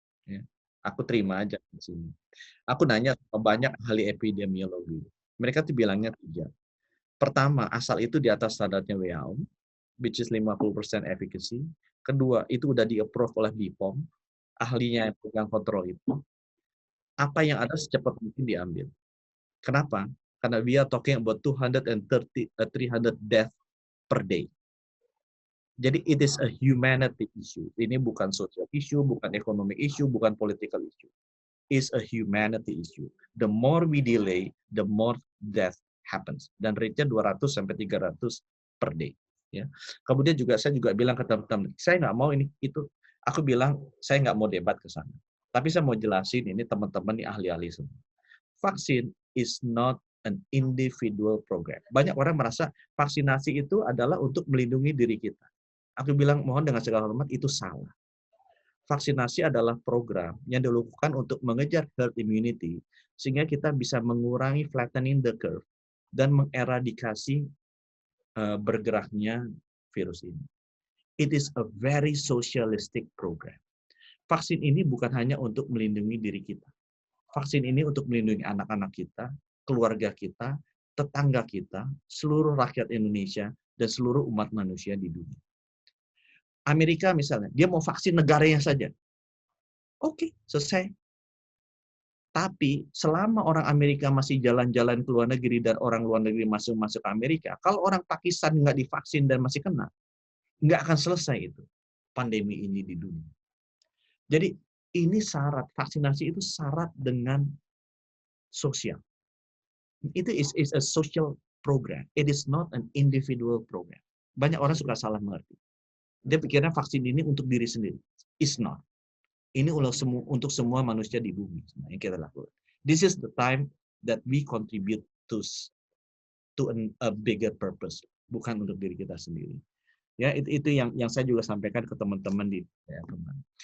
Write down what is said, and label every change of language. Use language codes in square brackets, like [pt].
[id] Ya. Aku terima aja di sini. Aku nanya banyak ahli epidemiologi. Mereka tuh bilangnya 3. Pertama, asal itu di atas standarnya WHO, [en] which is 50% efficacy. [id] Kedua, itu udah di-approve oleh BPOM, ahlinya yang pegang kontrol itu. Apa yang ada secepat mungkin diambil. Kenapa? Karena [en] we are talking about 300 death per day. Jadi it is a humanity issue. [id] Ini bukan social issue, bukan economic issue, bukan political issue. [en] It's a humanity issue. The more we delay, the more death happens. [id] Dan rate-nya 200 sampai 300 per day. Ya. Kemudian saya juga bilang ke teman-teman, saya nggak mau ini itu. Aku bilang saya nggak mau debat ke sana. Tapi saya mau jelasin ini teman-teman ini ahli-ahli semua. [en] Vaksin is not an individual program. [id] Banyak orang merasa vaksinasi itu adalah untuk melindungi diri kita. Aku bilang mohon dengan segala hormat itu salah. Vaksinasi adalah program yang dilakukan untuk mengejar herd immunity sehingga kita bisa mengurangi flattening the curve dan mengeradikasi bergeraknya virus ini. [en] It is a very socialistic program. [id] Vaksin ini bukan hanya untuk melindungi diri kita. Vaksin ini untuk melindungi anak-anak kita, keluarga kita, tetangga kita, seluruh rakyat Indonesia, dan seluruh umat manusia di dunia. Amerika misalnya, dia mau vaksin negaranya saja. Oke, selesai. Tapi selama orang Amerika masih jalan-jalan ke luar negeri dan orang luar negeri masuk ke Amerika, kalau orang Pakistan nggak divaksin dan masih kena, nggak akan selesai itu pandemi ini di dunia. Jadi ini syarat, vaksinasi itu syarat dengan sosial. [en] Itu is a social program. It is not an individual program. [id] Banyak orang suka salah mengerti. Dia pikirnya vaksin ini untuk diri sendiri. [en] It's not. [id] Ini untuk semua manusia di bumi yang kita lakukan. [en] This is the time that we contribute to a bigger purpose, [id] bukan untuk diri kita sendiri. Ya, itu yang saya juga sampaikan ke teman-teman di teman.